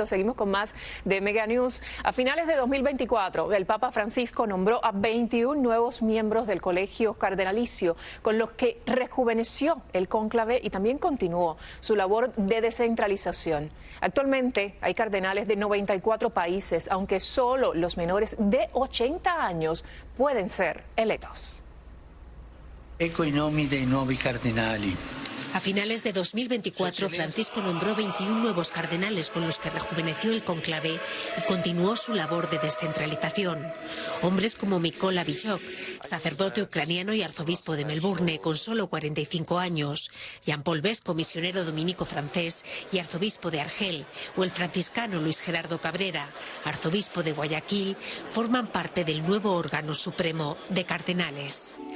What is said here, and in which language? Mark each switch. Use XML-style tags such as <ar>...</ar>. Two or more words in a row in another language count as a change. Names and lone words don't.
<es>Seguimos con más de Mega News. A finales de 2024, el Papa Francisco nombró a 21 nuevos miembros del Colegio Cardenalicio, con los que rejuveneció el cónclave y también continuó su labor de descentralización. Actualmente hay cardenales de 94 países, aunque solo los menores de 80 años pueden ser electos.</es> <it>Ecco i nomi dei nuovi cardinali.</it> <es>A finales de 2024, Francisco nombró 21 nuevos cardenales con los que rejuveneció el cónclave y continuó su labor de descentralización. Hombres como Mykola Bishok, sacerdote ucraniano y arzobispo de Melbourne con solo 45 años, Jean-Paul Besco, misionero dominico francés y arzobispo de Argel, o el franciscano Luis Gerardo Cabrera, arzobispo de Guayaquil, forman parte del nuevo órgano supremo de cardenales.</es>